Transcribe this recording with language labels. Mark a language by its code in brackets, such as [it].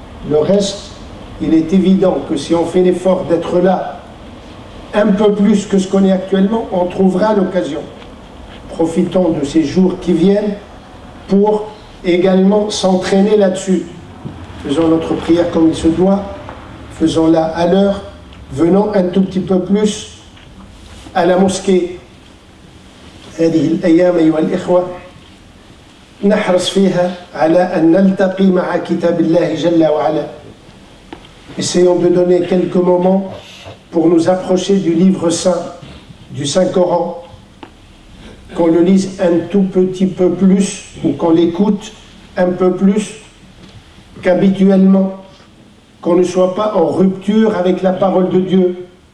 [fr] Le reste, il est évident que si on fait l'effort d'être là un peu plus que ce qu'on est actuellement, on trouvera l'occasion. Profitons de ces jours qui viennent pour également s'entraîner là-dessus. Faisons notre prière comme il se doit, faisons-la à l'heure, venons un tout petit peu plus à la mosquée. [ar] هذه الأيام أيها الإخوة نحرص فيها على أن نلتقي مع كتاب الله جل وعلا. [fr] Essayons de donner quelques moments pour nous approcher du livre saint, du Saint-Coran, qu'on le lise un tout petit peu plus, ou qu'on l'écoute un peu plus qu'habituellement, qu'on ne soit pas en rupture avec la parole de Dieu.